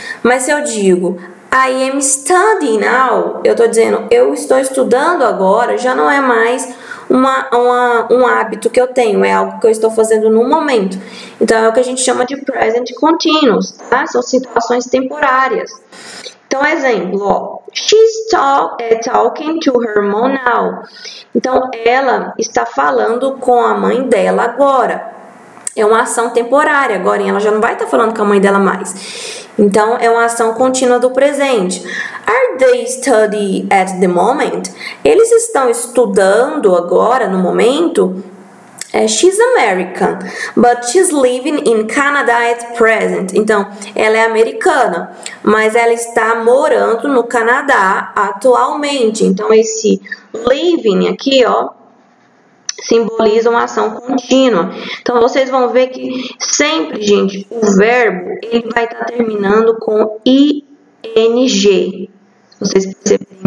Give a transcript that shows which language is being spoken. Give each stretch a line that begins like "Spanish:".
Portuguese: Mas se eu digo
English: I am studying now,
Portuguese: eu estou dizendo eu estou estudando agora, já não é mais um hábito que eu tenho, é algo que eu estou fazendo no momento. Então, é o que a gente chama de present continuous, tá? São situações temporárias. Então, exemplo, ó,
English: she's talking to her mom now.
Portuguese: Então, ela está falando com a mãe dela agora. É uma ação temporária, agora ela já não vai estar falando com a mãe dela mais. Então, é uma ação contínua do presente.
English: Are they studying at the moment?
Portuguese: Eles estão estudando agora, no momento?
English: She's American, but she's living in Canada at present.
Portuguese: Então, ela é americana, mas ela está morando no Canadá atualmente. Então, esse living aqui, ó, simboliza uma ação contínua. Então, vocês vão ver que sempre, gente, o verbo ele vai estar terminando com ing. Se vocês perceberem